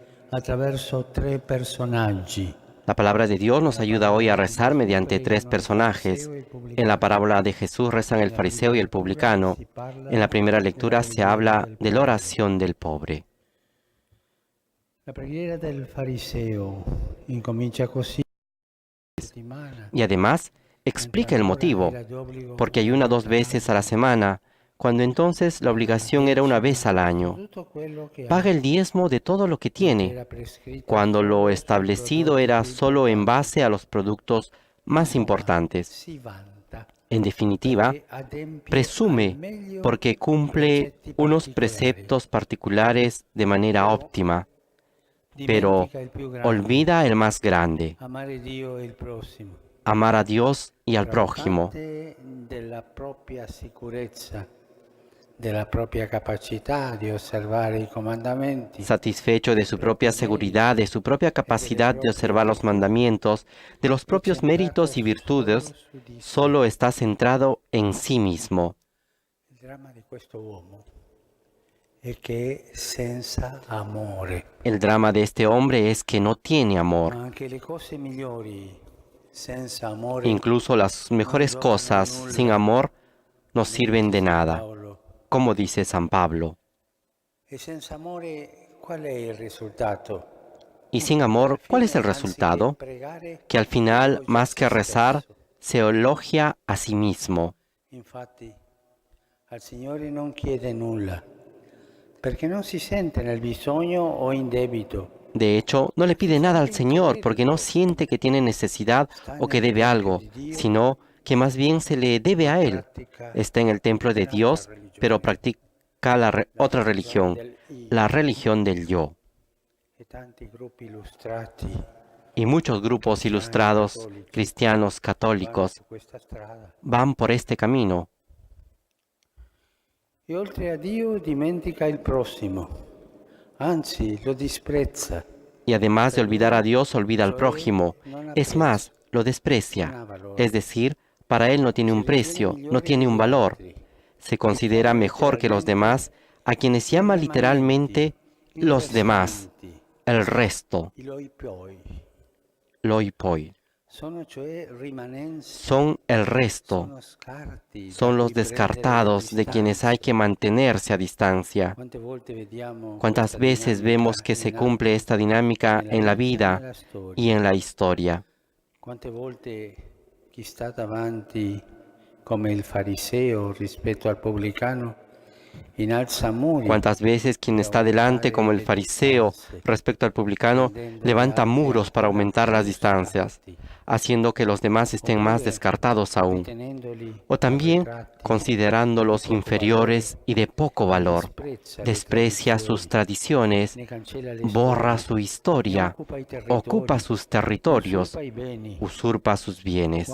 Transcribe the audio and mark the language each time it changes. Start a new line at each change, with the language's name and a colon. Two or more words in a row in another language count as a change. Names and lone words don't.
Italian: attraverso tre personaggi.
Spanish: La palabra de Dios nos ayuda hoy a rezar mediante tres personajes. En la parábola de Jesús rezan el fariseo y el publicano. En la primera lectura se habla de la oración del pobre.
Italian: La preghiera del fariseo incomincia così.
Spanish: Y además explica el motivo, porque ayuna 2 veces a la semana, cuando entonces la obligación era una vez al año. Paga el diezmo de todo lo que tiene, cuando lo establecido era solo en base a los productos más importantes. En definitiva, presume porque cumple unos preceptos particulares de manera óptima, pero olvida el más grande, amar a Dios y al prójimo.
Italian: Della propria capacità di osservare i comandamenti.
Spanish: Satisfecho de su propia seguridad, de su propia capacidad de observar los mandamientos, de los propios méritos y virtudes, solo está centrado en sí mismo.
Italian: Il dramma di questo uomo è che è senza amore.
Spanish: El drama de este hombre es que no tiene amor.
Italian: Anche le cose migliori senza amore.
Spanish: Incluso las mejores cosas sin amor no sirven de nada, como dice San Pablo.
Italian: E senza amore, qual è il risultato?
Spanish: Y sin amor, ¿cuál es el resultado? Que al final, más que rezar, se elogia a sí mismo.
Italian: Infatti, al Signore non chiede nulla, perché non si sente nel bisogno o in debito.
Spanish: De hecho, no le pide nada al Señor porque no siente que tiene necesidad o que debe algo, sino que más bien se le debe a Él. Está en el templo de Dios, pero practica otra religión, la religión del yo. Y muchos grupos ilustrados, cristianos, católicos, van por este camino. E oltre a Dio dimentica il prossimo, anzi lo disprezza. Y además de olvidar a Dios, olvida al prójimo. Es más, lo desprecia. Es decir, para él no tiene un precio, no tiene un valor. Se considera mejor que los demás, a quienes llama literalmente los demás, el resto, loi poi. Son el resto, son los descartados de quienes hay que mantenerse a distancia. ¿Cuántas veces vemos que se cumple esta dinámica en la vida y en la historia? ¿Cuántas veces
Italian: chi sta davanti come il fariseo rispetto al pubblicano innalza muri?
Spanish: ¿Cuántas veces quien está delante como el fariseo respecto al publicano levanta muros para aumentar las distancias, haciendo que los demás estén más descartados aún? O también, considerándolos inferiores y de poco valor, desprecia sus tradiciones, borra su historia, ocupa sus territorios, usurpa sus bienes.